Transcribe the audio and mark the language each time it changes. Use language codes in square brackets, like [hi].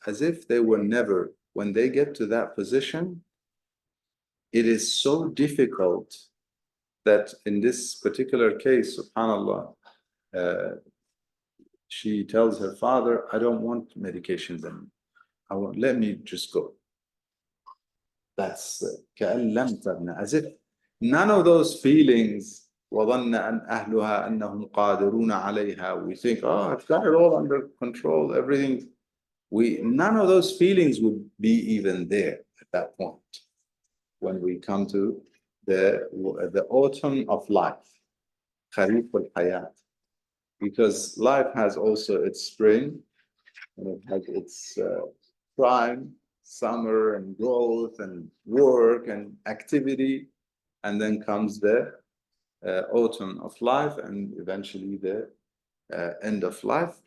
[en] As if they were never, when they get to that position, it is so difficult that in this particular case, subhanAllah, she tells her father, I don't want medications anymore. Let me just go. That's [ar] كأن لم تغن, [en] as if none of those feelings. [ar] وظن أن أهلها أنهم قادرون عليها. [en] We think, oh, I've got it all under control, everything. None of those feelings would be even there at that point when we come to the autumn of life, Khaliq al-Hayat. Because life has also its spring, and it has its prime, summer and growth and work and activity, and then comes the autumn of life and eventually the end of life.